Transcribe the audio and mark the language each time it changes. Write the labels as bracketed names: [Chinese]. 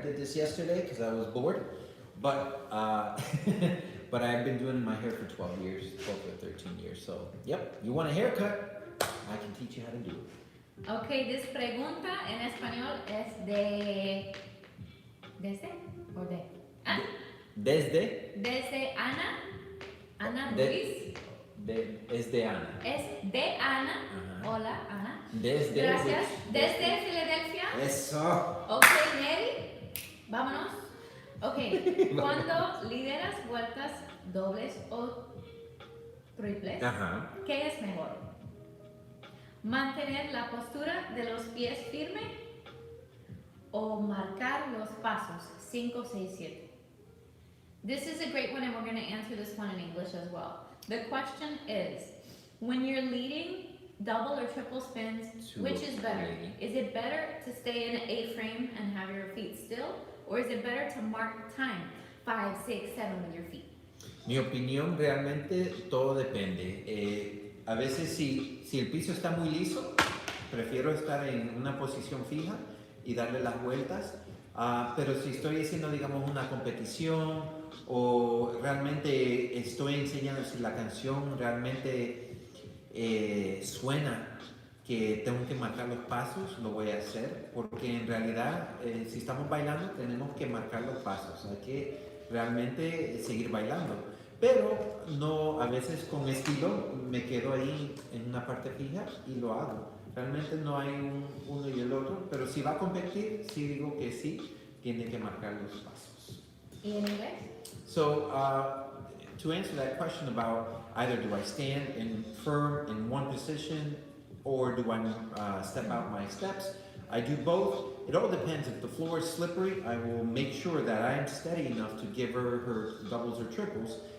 [English] I did this yesterday because I was bored. But but I've been doing my hair for 12 years, 12 or 13 years. So, yep, you want a haircut? I can teach you how to do it. Okay, this [Spanish] pregunta en español es de... ¿Desde? ¿O de? Ah, desde Ana. Ana Ruiz. Es de Ana. Es de Ana. Ajá. Hola, Ana. Desde. Gracias. Desde Filadelfia. Eso. Ok, Neri. Vámonos. Ok, cuando lideras vueltas dobles o triples, Ajá. ¿qué es mejor? ¿Mantener la postura de los pies firme o marcar los pasos 5, 6, 7? [English] This is a great one, and we're going to answer this one in English as well. The question is, when you're leading double or triple spins, which is better? Is it better to stay in an A-frame and have your feet still? Or is it better to mark time 5, 6, 7 with your feet? [Spanish] Mi opinión realmente todo depende. A veces si el piso está muy liso, prefiero estar en una posición fija y darle las vueltas. Pero si estoy haciendo, digamos, una competición o realmente estoy enseñando si la canción realmente suena que tengo que marcar los pasos, lo voy a hacer, porque en realidad si estamos bailando tenemos que marcar los pasos, hay que realmente seguir bailando, pero no, a veces con estilo me quedo ahí en una parte fija y lo hago. Realmente no hay uno y el otro, pero si va a competir, sí digo que sí, tiene que marcar los pasos. ¿Y en inglés? [English] So, to answer that question about either do I stand firm in one position or do I step out my steps? I do both. It all depends. If the floor is slippery, I will make sure that I am steady enough to give her doubles or triples.